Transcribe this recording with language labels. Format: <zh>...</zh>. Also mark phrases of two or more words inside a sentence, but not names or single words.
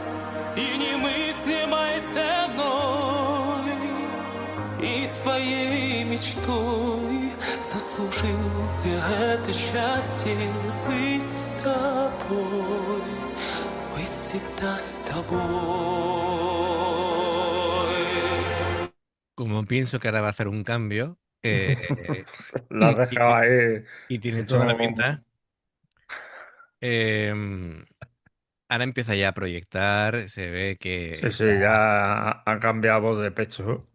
<ru>И немыслимой ценой, и своей мечтой заслужил я это счастье быть с тобой. Быть всегда с тобой.</ru> <es>Como pienso que ahora va a hacer un cambio, La has y, dejado ahí y tiene toda la hecho. pinta, em, ahora empieza ya a proyectar, se ve Sí, que sí, ya ya ha cambiado voz de pecho.</es>